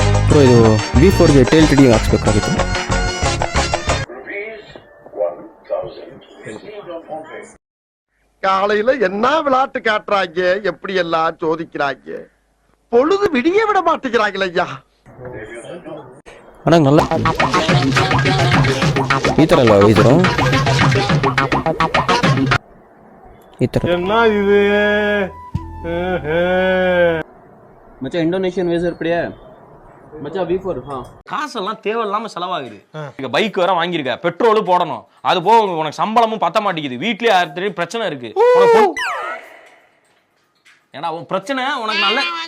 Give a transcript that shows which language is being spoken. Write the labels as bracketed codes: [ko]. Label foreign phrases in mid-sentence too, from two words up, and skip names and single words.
[kn] ಬ್ರೋ ಇದು V4ಗೆ ಟೇಲ್ ಟಿಡಿ ಹಾಕ್ಸ್ಬೇಕಾಗಿತ್ತು. [ta] காலையில என்ன விளையாட்டு காட்டுறாங்க, எப்படி எல்லாம் சோதிக்கிறாங்க, பொழுது விடிய விட மாட்டேங்கிறாங்களே ஐயா. ஆனால் நல்லா [kn] ಈ ಥರ ಅಲ್ಲ ವೈಸರು, ಈ ಥರ [ta] என்ன இது மச்சான் இந்தோனேஷியன் வைசர் அப்படியே மச்சான் V4. காசெல்லாம் தேவையில்லாம செலவாகுது. பைக் வேற வாங்கியிருக்க, பெட்ரோலு போடணும், அது போக உனக்கு சம்பளமும் பத்த மாட்டேங்குது, வீட்லயே ஆயிரத்தி பிரச்சனை இருக்கு. ஏன்னா உன் பிரச்சனை உனக்கு நல்ல